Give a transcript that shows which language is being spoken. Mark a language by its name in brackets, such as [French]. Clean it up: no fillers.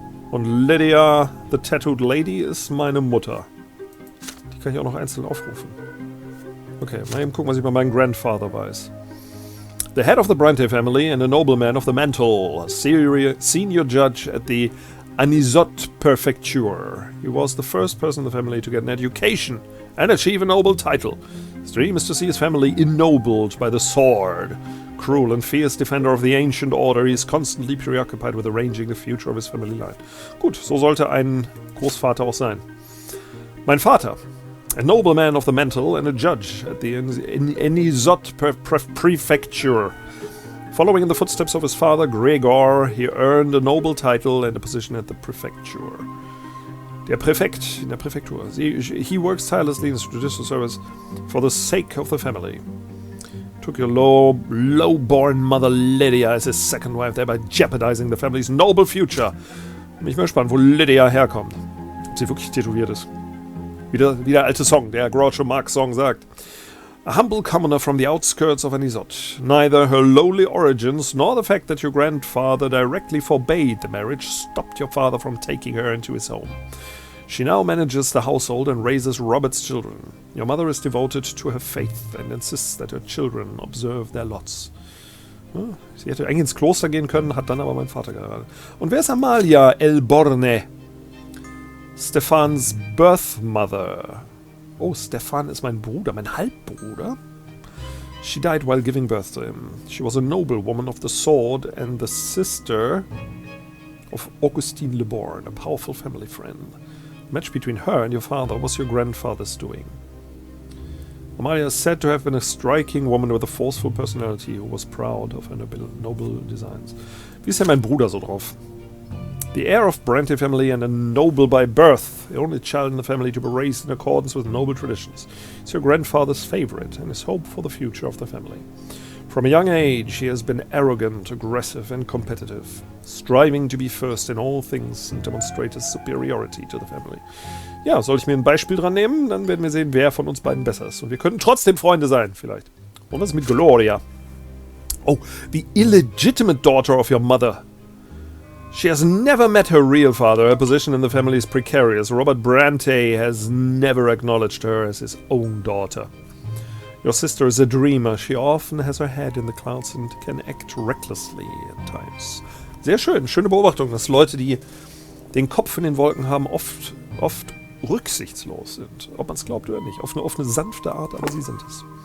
[German] Und Lydia, [English] the Tattooed Lady, [German] ist meine Mutter. Die kann ich auch noch einzeln aufrufen. Okay, mal eben gucken, was ich bei meinem Grandfather weiß. [English] The head of the BRANTE family and a nobleman of the mantle, senior judge at the Anisot Prefecture. He was the first person in the family to get an education and achieve a noble title. His dream is to see his family ennobled by the sword. Cruel and fierce defender of the ancient order, he is constantly preoccupied with arranging the future of his family line. [German] Gut, so sollte ein Großvater auch sein. Mein Vater, [English] a nobleman of the mantle and a judge at the Anisot Prefecture. Following in the footsteps of his father, Gregor, he earned a noble title and a position at the prefecture. [German] Der Präfekt in der Präfektur. [English] He works tirelessly in the judicial service for the sake of the family. Took your low-born mother Lydia as his second wife, thereby jeopardizing the family's noble future. [German] Bin ich mal gespannt, wo Lydia herkommt. Ob sie wirklich tätowiert ist. Wie der alte Song, der Groucho Marx Song sagt. [English] A humble commoner from the outskirts of Anisot. Neither her lowly origins nor the fact that your grandfather directly forbade the marriage stopped your father from taking her into his home. She now manages the household and raises Robert's children. Your mother is devoted to her faith and insists that her children observe their lots. [German] Sie hätte eigentlich ins Kloster gehen können, hat dann aber mein Vater geheiratet. Und wer ist Amalia Elborne? [English] Stefans birth mother. [German] Oh, Stefan ist mein Bruder, mein Halbbruder. [English] She died while giving birth to him. She was a noblewoman of the sword and the sister of Augustine Le Born, a powerful family friend. The match between her and your father was your grandfather's doing. Amalia is said to have been a striking woman with a forceful personality who was proud of her noble designs. [German] Wie ist denn mein Bruder so drauf? [English] The heir of BRANTE family and a noble by birth, the only child in the family to be raised in accordance with noble traditions. He's your grandfather's favorite and his hope for the future of the family. From a young age, he has been arrogant, aggressive and competitive, striving to be first in all things and demonstrate his superiority to the family. [German] Ja, soll ich mir ein Beispiel dran nehmen, dann werden wir sehen, wer von uns beiden besser ist. Und wir könnten trotzdem Freunde sein, vielleicht. Und was ist mit Gloria? [English] Oh, the illegitimate daughter of your mother. She has never met her real father. Her position in the family is precarious. Robert BRANTE has never acknowledged her as his own daughter. Your sister is a dreamer. She often has her head in the clouds and can act recklessly at times. [German] Sehr schön, schöne Beobachtung, dass Leute, die den Kopf in den Wolken haben, oft rücksichtslos sind. Ob man es glaubt oder nicht. Auf eine sanfte Art, aber sie sind es.